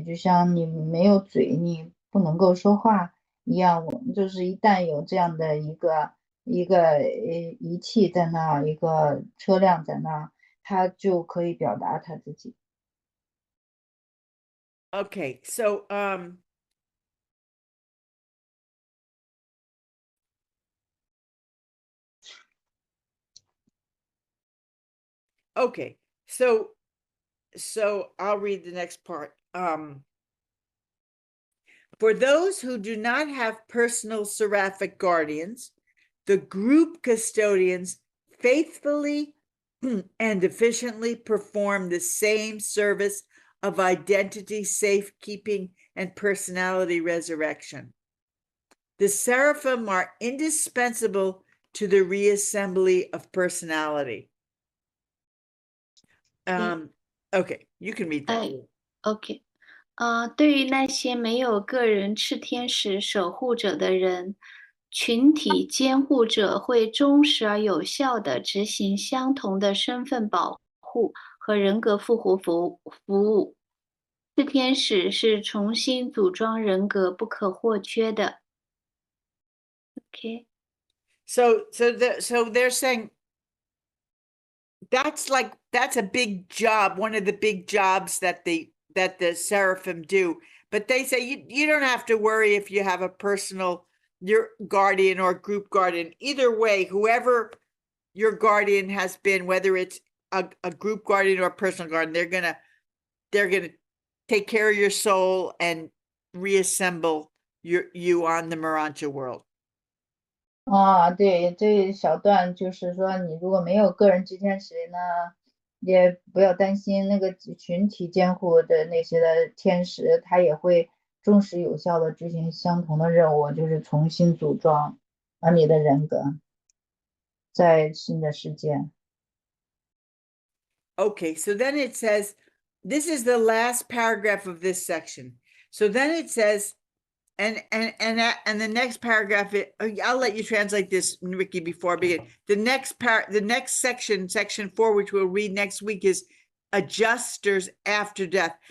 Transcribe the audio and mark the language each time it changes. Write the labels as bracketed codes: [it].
[zh] 就像你没有嘴，你不能够说话一样，我们就是一旦有这样的一个仪器在那儿，一个车辆在那儿，他就可以表达他自己。 [en] Okay, so okay, so I'll read the next part. For those who do not have personal seraphic guardians, the group custodians faithfully and efficiently perform the same service of identity safekeeping and personality resurrection. The seraphim are indispensable to the reassembly of personality. Okay, you can read that. [zh] OK， 对于那些没有个人炽天使守护者的人，群体监护者会忠实而有效地执行相同的身份保护和人格复活服务。炽天使是重新组装人格不可或缺的。 OK， [en] So they're saying that's a big job, one of the big jobs that the seraphim do. But they say you don't have to worry if you have a personal, your guardian or group guardian. Either way, whoever your guardian has been, whether it's a group guardian or a personal guardian, they're gonna take care of your soul and reassemble you on the Urantia world. [zh] 对，这一小段就是说，你如果没有个人执天使呢，也不要担心那个群体监护的那些的天使，他也会忠实有效的执行相同的任务，就是重新组装你的人格，在新的世界。 [en] Okay, so then it says, this is the last paragraph of this section. So then it says, and the next paragraph, I'll let you translate this, Ricky, before I begin. The next section, section 4, which we'll read next week, is adjusters after death.